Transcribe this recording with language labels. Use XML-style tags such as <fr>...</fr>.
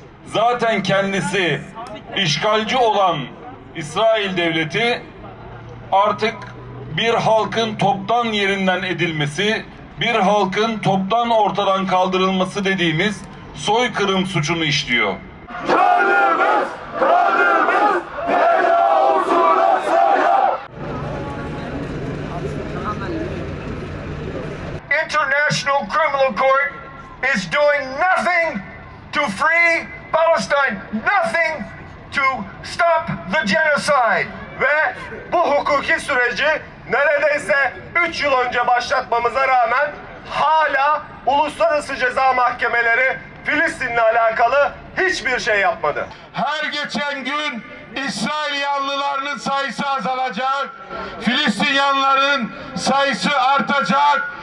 <tr>Zaten kendisi işgalci olan İsrail devleti artık bir halkın toptan yerinden edilmesi, bir halkın toptan ortadan kaldırılması dediğimiz soykırım suçunu işliyor. Kanımız, kanımız, feda olsun Asya'ya.</tr> <en>International Criminal Court is doing nothing to free Palestine, nothing to stop the genocide.</en> <tr>Ve bu hukuki süreci neredeyse 3 yıl önce başlatmamıza rağmen hala uluslararası ceza mahkemeleri Filistin'le alakalı hiçbir şey yapmadı. Her geçen gün İsrail yanlılarının sayısı azalacak, Filistin yanlıların sayısı artacak.</tr>